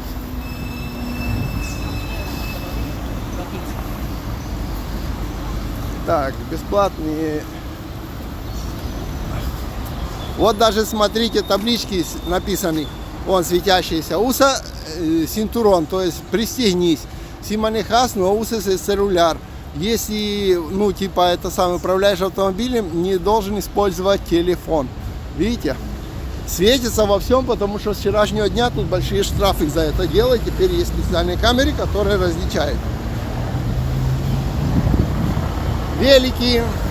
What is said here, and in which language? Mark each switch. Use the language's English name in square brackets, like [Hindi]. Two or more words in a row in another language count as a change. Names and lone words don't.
[Russian] Так, бесплатные. Вот даже смотрите, таблички написаны, вон светящиеся. [Spanish] usa cinturón, [Russian] то есть пристегнись. [Spanish] Si manejas, no uses el celular. [Russian] Если, ну, типа, это сам управляешь автомобилем, не должен использовать телефон. Видите? Светится во всем, потому что с вчерашнего дня тут большие штрафы за это дело. Теперь есть специальные камеры, которые различают. Велики.